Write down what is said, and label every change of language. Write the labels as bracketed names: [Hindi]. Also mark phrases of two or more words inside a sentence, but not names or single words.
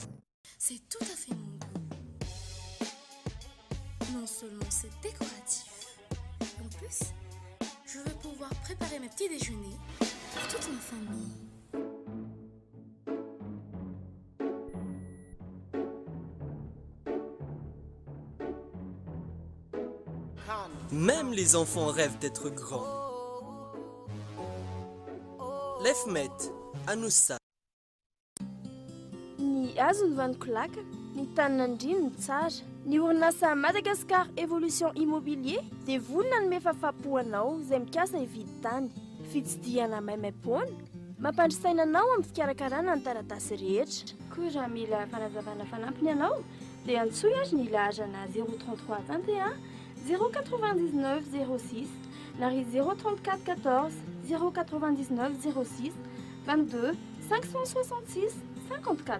[French] C'est tout à fait mon goût. Non seulement c'est décoratif, en plus, je vais pouvoir préparer mes petits déjeuners pour toute ma famille. Même les enfants rêvent d'être grands. L'EFMED, Anoussa. [Malagasy] Ny azony vanon-kolaka ny taninandriny tsara ny orinasa Madagascar Evolution Immobilier dia vonona ny mefafapoanao izay mikasa hividy tany fitsidihana maimaimpoana mampandrisaina anao amin'ny fikarakarana ny taratasy rehetra koa raha mila fanazavana fanampiny anao dia antsoy azy ny laharana 033 21 099 06 na ry 034 14 099 06 22 566 54.